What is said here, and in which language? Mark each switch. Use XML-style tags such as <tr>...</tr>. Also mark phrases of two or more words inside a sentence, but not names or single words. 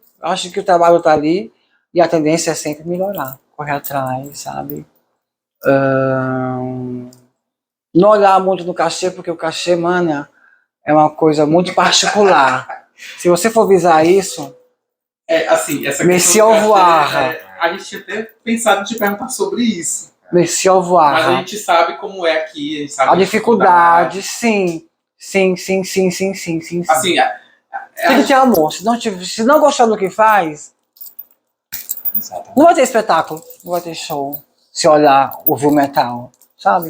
<pt>Acho que o trabalho tá ali e a tendência é sempre melhorar, correr atrás, sabe? Não olhar muito no cachê, porque o cachê, mana, é uma coisa muito particular. Se você for visar isso, assim, essa</pt> <fr>Merci au revoir.</fr> <pt>A gente tinha até pensado em te perguntar sobre isso.</pt> <fr>Merci au revoir.</fr> <pt>Mas a gente sabe como é aqui, a gente sabe a dificuldade, sim. Sim. Assim, tem que ter amor. Se não gostar do que faz, não vai ter espetáculo, não vai ter show. Se olhar, ouvir o metal, sabe?</pt>